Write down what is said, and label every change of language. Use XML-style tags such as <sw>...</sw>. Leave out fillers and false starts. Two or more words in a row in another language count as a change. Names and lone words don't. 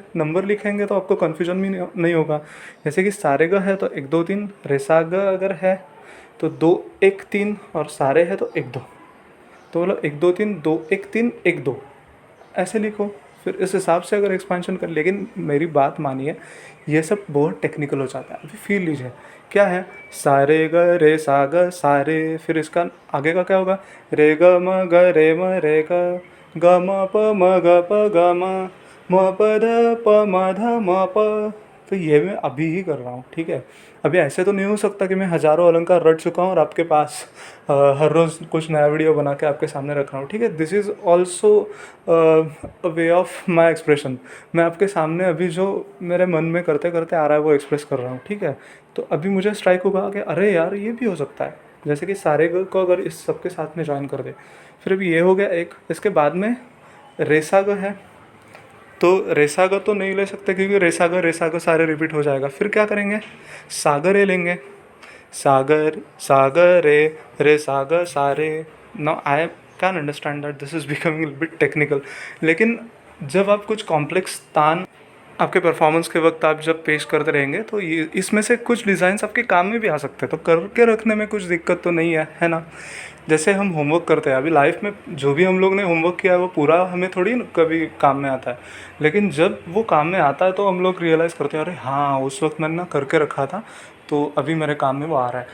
<hi>नंबर लिखेंगे तो आपको कन्फ्यूजन भी नहीं होगा। जैसे कि सारे ग है तो 1 2 3, रेसा ग अगर है तो 2 1 3, और सारे है तो 1 2, तो मतलब 1 2 3 2 1 3 1 2 ऐसे लिखो। फिर इस हिसाब से अगर एक्सपेंशन कर, लेकिन मेरी बात मानिए, ये सब बहुत टेक्निकल हो जाता है। अभी फील लीजिए क्या है, सारे ग रे सा ग सारे, फिर इसका आगे का क्या होगा, रे ग म ग रे म रे ग, ग म प म ग प ग म प ध प म ध म प। तो ये मैं अभी ही कर रहा हूँ, ठीक है। अभी ऐसे तो नहीं हो सकता कि मैं हज़ारों अलंकार रट चुका हूँ और आपके पास हर रोज़ कुछ नया वीडियो बना के आपके सामने रख रहा हूँ, ठीक है।</hi> <en>This is also a way of my expression.</en> <hi>मैं आपके सामने अभी जो मेरे मन में करते करते आ रहा है वो एक्सप्रेस कर रहा हूँ, ठीक है। तो अभी मुझे स्ट्राइक होगा कि अरे यार ये भी हो सकता है, जैसे कि सारे को अगर इस सब के साथ में ज्वाइन कर दे। फिर अभी ये हो गया एक, इसके बाद में रेसा ग है, तो रेसा ग तो नहीं ले सकते क्योंकि रेसा ग सारे रिपीट हो जाएगा। फिर क्या करेंगे, सागर ए लेंगे, सागर सागर रे सागर सारे।</hi> <en>now I can understand that this is becoming bit technical,</en> <hi>लेकिन जब आप कुछ कॉम्प्लेक्स तान आपके परफॉर्मेंस के वक्त आप जब पेश करते रहेंगे तो ये इसमें से कुछ डिज़ाइंस आपके काम में भी आ सकते हैं, तो करके रखने में कुछ दिक्कत तो नहीं है ना। जैसे हम होमवर्क करते हैं, अभी लाइफ में जो भी हम लोग ने होमवर्क किया है वो पूरा हमें थोड़ी कभी काम में आता है, लेकिन जब वो काम में आता है तो हम लोग रियलाइज़ करते हैं अरे हाँ उस वक्त मैंने ना करके रखा था, तो अभी मेरे काम में वो आ रहा है।</hi>